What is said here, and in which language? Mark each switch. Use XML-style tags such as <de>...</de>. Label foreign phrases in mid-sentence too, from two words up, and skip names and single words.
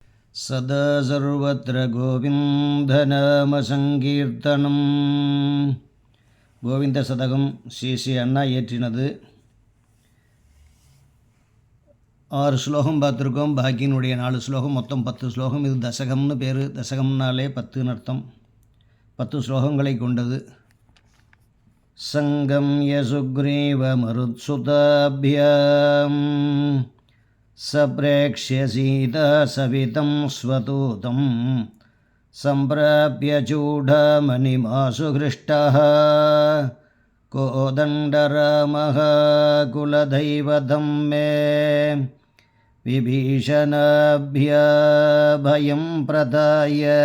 <sa>सदा सर्वत्र गोविन्दनामसङ्कीर्तनं.</sa> <ta>கோவிந்த சதகம் ஸ்ரீ அண்ணா இயற்றினது. 6 ஸ்லோகம் பார்த்துருக்கோம். பாக்கியினுடைய 4 ஸ்லோகம், மொத்தம் 10 ஸ்லோகம். இது தசகம்னு பேர். தசகம்னாலே 10ன்னு அர்த்தம். 10 ஸ்லோகங்களை கொண்டது.</ta> <sa>सङ्गम् यसुग्रीव मरुत्सुताभ्याम् सप्रेक्ष्य सीता सविधम् स्वदूतम् सम्प्राप्य चूडामणिमासु हृष्टः कोदण्डरामः कुलदैवतं मे विभीषणाभ्यभयं प्रदाय</sa>